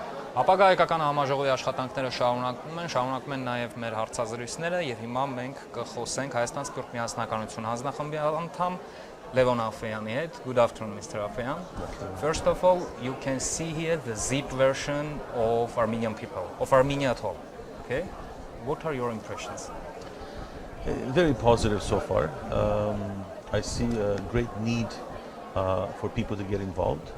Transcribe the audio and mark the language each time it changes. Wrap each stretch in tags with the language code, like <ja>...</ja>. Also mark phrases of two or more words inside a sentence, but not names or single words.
<hy>Ապագա հայկական համաժողովի աշխատանքները շարունակում են նաև մեր հարցազրույցները եւ հիմա մենք կխոսենք Հայաստան-Սփյուռք միասնականություն հանձնախմբի անդամ Լևոն Աֆեյանի հետ.</hy> <en>Good afternoon, Mr. Afayan. First of all, you can see here the zip version of Armenian people, of Armenia at all. Okay? What are your impressions? Very positive so far. I see a great need for people to get involved.</en>